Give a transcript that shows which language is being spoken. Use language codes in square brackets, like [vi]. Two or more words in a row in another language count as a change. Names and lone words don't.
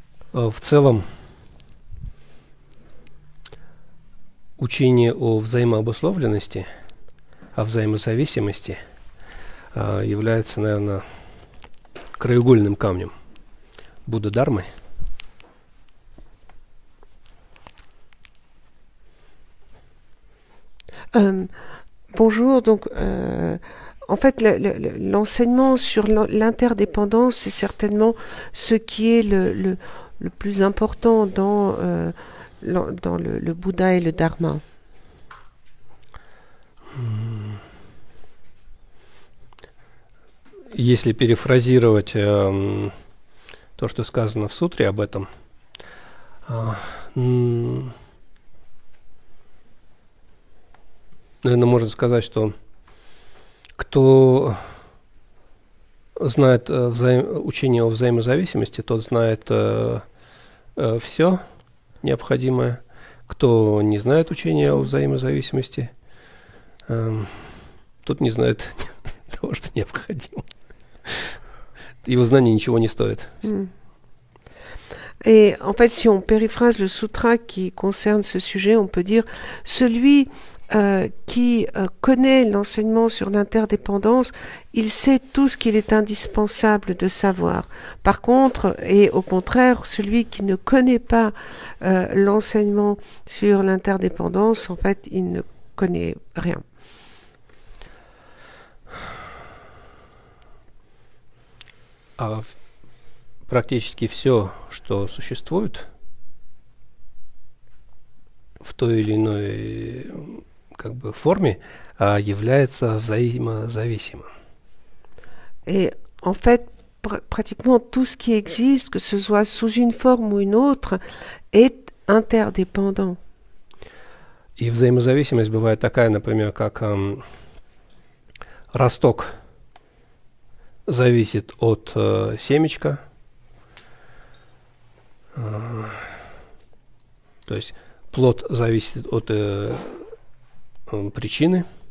[ru] В целом, учение о взаимообусловленности, о взаимозависимости является, наверное, краеугольным камнем Будда-дармы. [fr] Bonjour, donc en fait l'enseignement sur l'interdépendance est certainement ce qui est le plus important dans le Bouddha et le Dharma. [ru] Если перефразировать то, что сказано в сутре об этом, наверное, можно сказать, что кто знает учение о взаимозависимости, тот знает все необходимое. Кто не знает учения о взаимозависимости, тот не знает того, что необходимо. Его знание ничего не стоит. [fr] Et en fait, si on périphrase le sutra qui concerne ce sujet, on peut dire celui qui connaît l'enseignement sur l'interdépendance, il sait tout ce qu'il est indispensable de savoir. Par contre, et au contraire, celui qui ne connaît pas l'enseignement sur l'interdépendance, en fait, il ne connaît rien. [ru] Практически все, что существует в той или иной форме, является взаимозависимым. [fr] Et en fait, pratiquement tout ce qui existe, que ce soit sous une forme ou une autre, est interdépendant. [ru] И взаимозависимость бывает такая, например, как росток зависит от семечка. То есть плод зависит от причины.